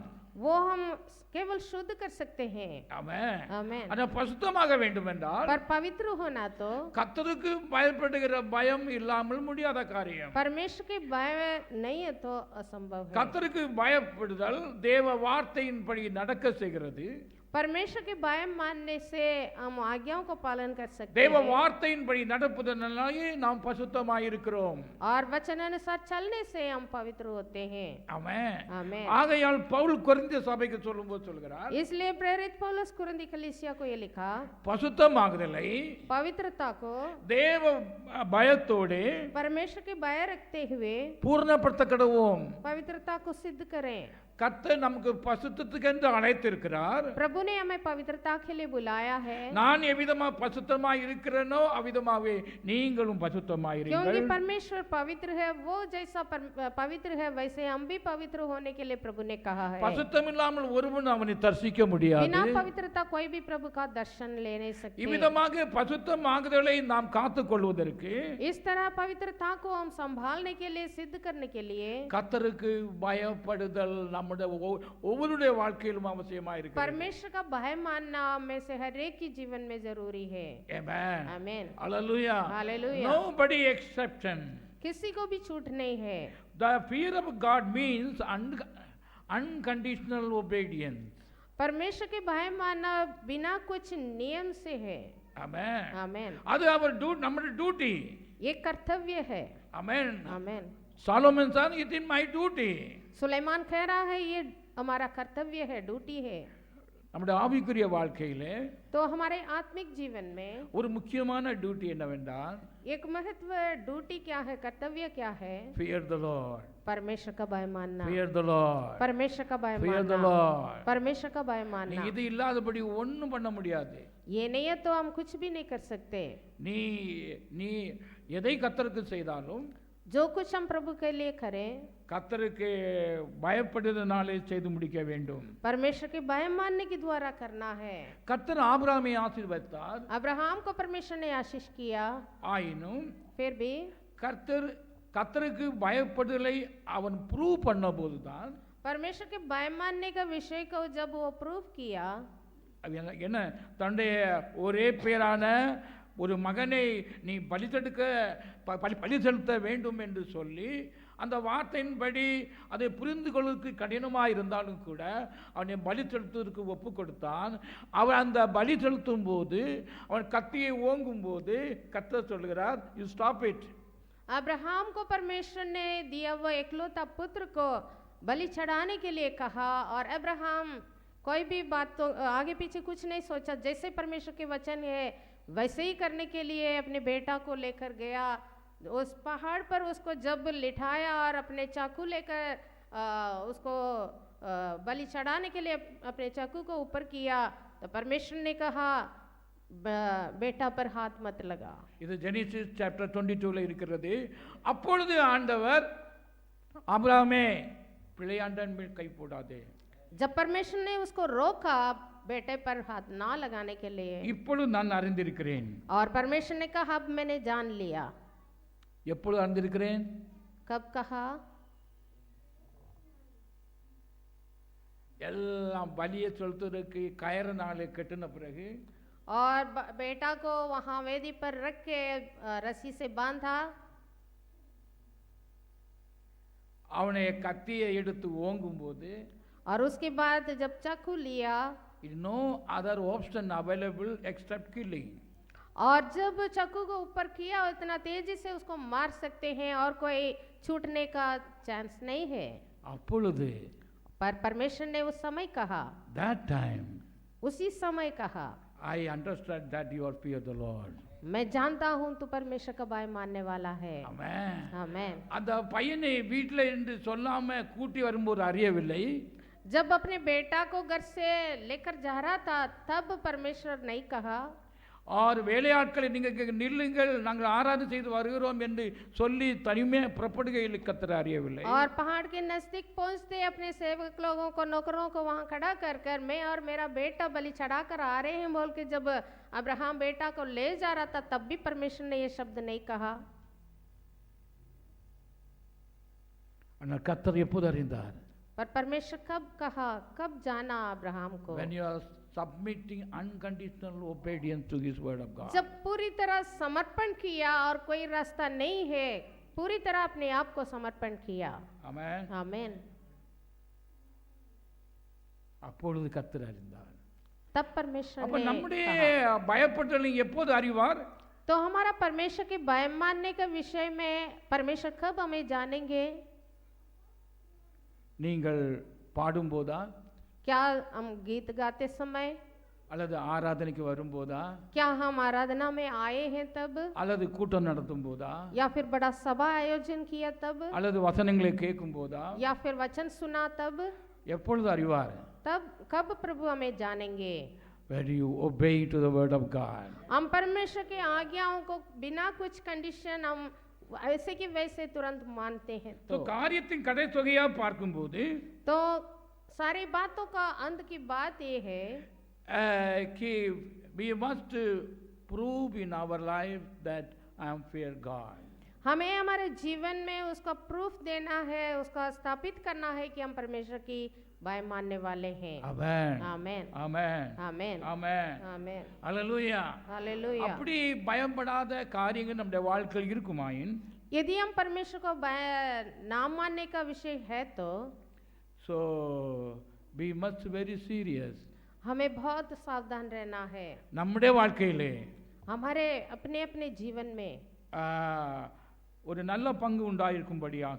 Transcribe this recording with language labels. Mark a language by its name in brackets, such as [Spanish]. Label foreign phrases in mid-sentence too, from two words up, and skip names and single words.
[Hindi] वो हम केवल शुद्ध कर सकते हैं. [Tamil] ஆமென். [Hindi] आमेन. [Tamil] ஆனா பசுத்தமாக வேண்டும் என்றால், [Hindi] पर पवित्र होना तो [Tamil] கர்த்தருக்கு பயப்படுகிற பயம் இல்லாமல் முடியாத காரியம். [Hindi] परमेश्वर के भय नहीं है तो असंभव है. [Tamil] கர்த்தருக்கு பயப்படுதல் தேவ வார்த்தையின்படி நடக்க செய்கிறது. [Hindi] परमेश्वर के भय मानने से हम आज्ञाओं को पालन कर सकते [Tamil] தேவ [Hindi] हैं [Tamil] வார்த்தையின்படி நடப்பதனாலே நாம் பசுத்தமாய் இருக்கிறோம். [Hindi] और वचन अनुसार चलने से हम पवित्र होते हैं. [Tamil] ஆமென். [Hindi] आमेन. [Tamil] ஆகையால் பவுல் கொரிந்திய சபைக்கு சொல்லும்போது சொல்கிறார், [Hindi] इसलिए प्रेरित पौलुस कुरिन्थी कलीसिया को ये लिखा, [Tamil] பசுத்தமாகுதலை [Hindi] पवित्रता को [Tamil] தேவ பயத்தோடு [Hindi] परमेश्वर के भय रखते हुए [Tamil] பூர்ணப்படுத்த கடவோம். [Hindi] पवित्रता को सिद्ध करें. [Tamil] கர்த்தர் நமக்கு பசுத்தத்துக்கென்று அழைத்திருக்கிறார். [Hindi] प्रभु ने हमें पवित्रता के लिए बुलाया है. [Tamil] நான் எவ்விதமா பசுத்தமாய் இருக்கிறேனோ அவ்விதமாவே நீங்களும் பசுத்தமாய் [Hindi] क्योंकि [Tamil] இருங்கள். [Hindi] परमेश्वर पवित्र है, वो जैसा पवित्र है वैसे हम भी पवित्र होने के लिए प्रभु ने कहा है. [Tamil] பசுத்தம் இல்லாமல் ஒருவன் அவனை தரிசிக்க முடியாது. [Hindi] बिना पवित्रता कोई भी प्रभु का दर्शन ले नहीं सकते. [Tamil] இவ்விதமாக பசுத்தமாகுதலை நாம் காத்துக் கொள்வதற்கு, [Hindi] इस तरह पवित्रता को हम संभालने के लिए, सिद्ध करने के लिए [Tamil] கர்த்தருக்கு பயப்படுதல் நம்முடைய ஒவ்வொருடைய வாழ்க்கையிலும் அவசியமாக இருக்கிறது. [Hindi] परमेश्वर का भय मानना में से हर एक की जीवन में जरूरी है. [English] Amen. [Hindi] आमीन. [English] Hallelujah. Hallelujah. Nobody exception. [Hindi] किसी को भी छूट नहीं है. [English] The fear of God means unconditional obedience. [Hindi] परमेश्वर के भय मानना बिना कुछ नियम से है. [English] Amen. [Hindi] आमीन. [Tamil] அது நம்முடைய டியூட்டி. [Hindi] ये कर्तव्य है. [English] Amen. [Hindi] आमीन. [English] Solomon said, it is my duty. [Hindi] सुलेमान कह रहा है ये हमारा कर्तव्य है, ड्यूटी है. [Tamil] நம்முடைய ஆவிக்குரிய வாழ்க்கையிலே [Hindi] तो हमारे आत्मिक जीवन में [Tamil] ஒரு முக்கியமான டியூட்டி என்னவென்றால், [Hindi] एक महत्व ड्यूटी क्या है, कर्तव्य क्या है? [English] fear the Lord. [Hindi] परमेश्वर का भय मानना. [English] Fear the Lord. [Hindi] परमेश्वर का भय [English] Fear the [Hindi] मानना. [English] Lord. [Hindi] परमेश्वर का भय [Tamil] நீ [Hindi] मानना. [Tamil] இது இல்லாதபடி ஒண்ணும் பண்ண முடியாது. [Hindi] ये नहीं है तो हम कुछ भी नहीं कर सकते. [Tamil] நீ எதை கர்த்தருக்கு செய்தாலும், [Hindi] जो कुछ हम प्रभु के लिए करें, [Tamil] கர்த்தருக்கு பயப்படுவதனாலே செய்து முடிக்க வேண்டும். [Hindi] परमेश्वर के भय मानने के द्वारा करना है. [Tamil] கர்த்தர் ஆபிரகாமை ஆசீர்வதித்தார். [Hindi] अब्राहम को परमेश्वर ने आशीष किया. [Tamil] ஆயினும் [Hindi] फिर भी [Tamil] கர்த்தருக்கு பயப்படுதலை அவன் ப்ரூவ் பண்ண போதுதான், [Hindi] परमेश्वर के भय मानने का विषय को जब वो प्रूव किया, [Tamil] என்ன தன்னுடைய ஒரே பேரான ஒரு மகனை நீ பலி செலுத்த வேண்டும் என்று சொல்லி அந்த வார்த்தையின்படி அதை புரிந்து கொள்வதற்கு கடினமாக இருந்தாலும் கூட அவனை பலி செலுத்துவதற்கு ஒப்பு கொடுத்தான். அவன் அந்த பலி செலுத்தும் போது, அவன் கத்தியை ஓங்கும் போது கர்த்தர் சொல்கிறார், [English] You stop it. [Hindi] अब्राहम को परमेश्वर ने दिया वो एकलौता पुत्र को बलि चढ़ाने के लिए कहा, और अब्राहम कोई भी बात तो आगे पीछे कुछ नहीं सोचा, जैसे परमेश्वर के वचन है वैसे ही करने के लिए अपने बेटा को लेकर गया. उस पहाड़ पर उसको जब लिटाया और अपने चाकू लेकर उसको बलि चढ़ाने के लिए अपने चाकू को ऊपर किया, तो परमेश्वर ने कहा बेटा पर हाथ मत लगा. [Tamil] இது ஜெனிசிஸ் சாப்டர் 22ல இருக்கிறது. அப்பொழுது ஆண்டவர், ஆபிரகாமே பிள்ளையாண்டன் மேல் கை போடாதே. [Hindi] जब परमेश्वर ने उसको रोका बेटे पर हाथ ना लगाने के लिए, [Tamil] இப்பொழுது நான் அறிந்திருக்கிறேன். [Hindi] और परमेश्वर ने कहा अब मैंने जान लिया. [Tamil] எப்பொழுது அறிந்திருக்கிறேன்? [Hindi] कब कहा? [Tamil] எல்லாம் பலியை செலுத்துறதுக்கு கயிறு நாளை கட்டின பிறகு [Hindi] और बेटा को वहां वेदी पर रख के रस्सी से बांधा [Tamil] அவனை கத்தியை எடுத்து ஓங்கும் போது [Hindi] और उसके बाद जब चाकू लिया [English] No other option available except killing [Hindi] और जब चाकू को ऊपर किया इतना तेजी से उसको मार सकते हैं और कोई छूटने का चांस नहीं है। [Tamil] அப்பொழுது [Hindi] पर परमेश्वर ने उस समय कहा [English] that time [Hindi] उसी समय कहा [English] I understand that you are fear the Lord. [Hindi] मैं जानता हूं तू परमेश्वर का भय मानने वाला है। [Tamil] ஆமென். [Hindi] आमेन। [Tamil] அந்த பையனை வீட்டில் இருந்து சொல்லாம கூட்டி வரும்போது அறியவில்லை [Hindi] जब अपने बेटा को घर से लेकर जा रहा था तब परमेश्वर नहीं कहा [Tamil] और வேலையாட்களை நீங்க நில்லுங்கள் நாங்கள் ஆராதனை செய்து வருகிறோம் என்று சொல்லி தனிமையாக புறப்படுகையில் கர்த்தர் அறியவில்லை [Hindi] और पहाड़ के नजदीक पहुंचते अपने सेवक लोगों को नौकरों को वहां खड़ा कर मैं और मेरा बेटा बलि चढ़ा कर आ रहे हैं बोल के जब अब्राहम बेटा को ले जा रहा था तब भी परमेश्वर ने ये शब्द नहीं कहा। [Tamil] ஆனால் கர்த்தர் எப்போது அறிந்தார் [Hindi] पर परमेश्वर कब कहा कब जाना अब्राहम को [English] when you are submitting unconditional obedience to his word of God [Hindi] जब पूरी तरह समर्पण किया और कोई रास्ता नहीं है पूरी तरह अपने आप को समर्पण किया। [Tamil] ஆமென் [Hindi] आमेन। [Tamil] அப்பொழுது கர்த்தர் அறிந்தார் [Hindi] तब परमेश्वर [Tamil] அப்ப [Hindi] ने [Tamil] நம்முடைய [Hindi] कहा। [Tamil] பயப்பட்டவனை எப்போது அறிவார் [Hindi] तो हमारा परमेश्वर के भय मानने के विषय में परमेश्वर कब हमें जानेंगे। [Tamil] நீங்கள் பாடும்போதா [Hindi] क्या हम गीत गाते समय [Tamil] அல்லது ஆராதனைக்கு வரும்போதா [Hindi] क्या हम आराधना में आए हैं तब [Tamil] அல்லது கூட்டம் நடத்தும் போதா [Hindi] या फिर बड़ा सभा आयोजन किया तब [Tamil] அல்லது வசனங்களை கேட்கும் போதா [Hindi] या फिर वचन सुना तब [Tamil] எப்பொழுது அறிவார் [Hindi] तब कब प्रभु हमें जानेंगे [English] when you obey to the word of God [Hindi] हम परमेश्वर के आज्ञाओं को बिना कुछ कंडीशन हम ऐसे कि वैसे तुरंत मानते हैं। [Tamil] तो காரியத்தின் கடைத்தொகையா பார்க்கும்போது [Hindi] तो सारी बातों का अंत की बात ये है [English] कि we must prove in our life that I am fear God [Hindi] हमें हमारे जीवन में उसका प्रूफ देना है उसका स्थापित करना है कि हम परमेश्वर की भय मानने वाले हैं। आमेन आमेन आमेन आमेन आमेन आमेन [Tamil] அல்லேலூயா [Hindi] हालेलुया। [Tamil] அப்படி பயப்படாத காரியங்கள் நம்முடைய வாழ்க்கையில் இருக்குமாயின் [Hindi] यदि हम परमेश्वर को भय ना मानने का विषय है तो [English] so we must very serious [Hindi] हमें बहुत सावधान रहना है [Tamil] நம்முடைய வாழ்க்கையிலே [Hindi] हमारे अपने अपने जीवन में [Tamil] ஒரு நல்ல பங்கு உண்டாயிருக்கும்படியாக